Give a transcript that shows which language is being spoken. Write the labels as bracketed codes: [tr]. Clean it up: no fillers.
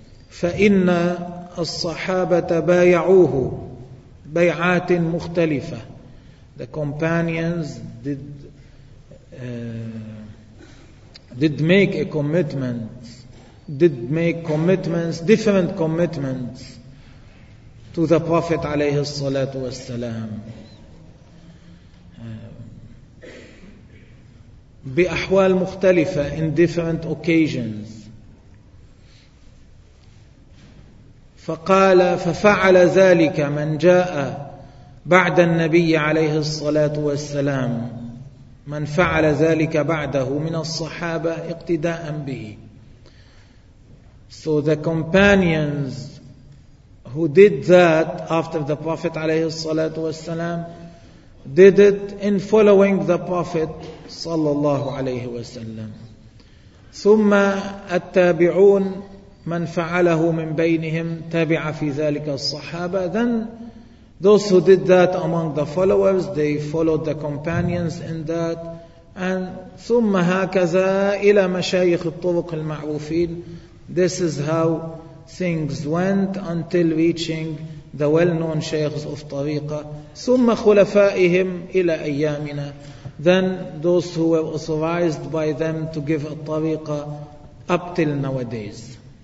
[ar] فإن الصحابة بايعوه بيعات مختلفة. [en] The companions did make commitments, different commitments to the Prophet عليه الصلاة والسلام [ar] بأحوال مختلفة [en] in different occasions. [ar] فقال ففعل ذلك من جاء بعد النبي عليه الصلاة والسلام، من فعل ذلك بعده من الصحابة اقتداء به. [en] So the companions who did that after the Prophet عليه الصلاة والسلام did it in following the Prophet صلى الله عليه وسلم. [ar] ثم التابعون، من فعله من بينهم تابع في ذلك الصحابة. [en] Then those who did that among the followers, they followed the companions in that. [ar] And ثم هكذا إلى مشايخ الطرق المعروفين. [en] This is how things went until reaching the well-known شيخs of طريقة. [ar] ثم خلفائهم إلى أيامنا. [en] Then those who were authorized by them to give الطريقة up till nowadays.